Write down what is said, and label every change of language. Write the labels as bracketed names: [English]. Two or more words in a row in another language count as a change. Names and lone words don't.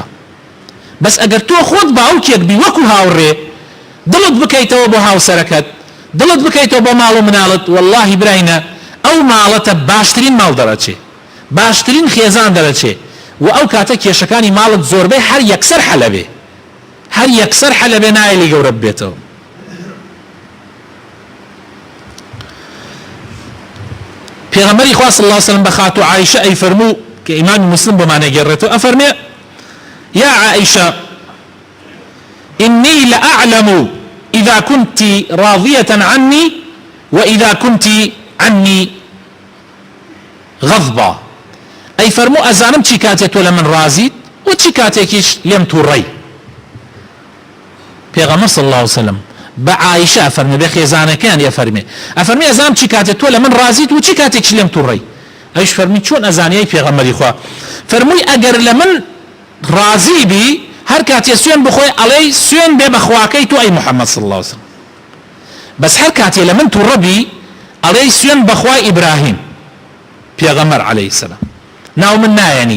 [Central Kurdish] بەس ئەگەر تۆ خۆت باوکێک بی وەکو هاوڕێ دڵت بکەیتەوە بۆ هاوسەرەکەت، دڵت بکەیتەوە بۆ ماڵ و مناڵت، واللهی براینە ئەو ماڵەتە باشترین ماڵ دەرەچێ، باشترین خێزان دەرەچێ و ئەو کاتە کێشەکانی ماڵت زۆربەی هەر یەکسەر حەلەبێ، هەر یەکسەر حەلەبێ، نایلی گەورە بێتەوە. پێغەمبەری خوا [Arabic] صلی الله علیه وسلم [Central Kurdish] بە خاتو عایشە ئەیفەرموو کە ئیمامی مسلم بۆمانە گێڕێتەوە، ئەفەرمێ [Arabic] یا عائشة إني لأعلم إذا كنت راضية عني وإذا كنت عني غضبا. [Central Kurdish] ئەی فەرموو ئەزانم چی کاتێک تۆ لە من ڕازیت و چی کاتێکیش لێم تووڕەی. پێغەمبەر [Arabic] صلی الله عليه وسلم [Central Kurdish] بە عایشە ئەفەرمێ بە خێزانەکان ئەفەرمێ ئەزانم چی کاتێک تۆ لە من ڕازیت و چی کاتێکیش لێم تووڕەی. ئەویش فەرمی چۆن ئەزانیەی پێغەمبەری خوا؟ فەرمووی ئەگەر لە من ڕازی بی هەر کاتێ سوێن بخۆی ئەڵێی سوێن بێ بە خواکەی تۆ ئەی محەممەد [Arabic] صلی الله عليه وسلم، [Central Kurdish] بەس هەر کاتێ لە من تووڕەبی ئەڵێی سوێن بەخوای ئیبراهیم پێغەمبەر [Arabic] عەلەیهی السەلام، [Central Kurdish] ناو من نایەنی.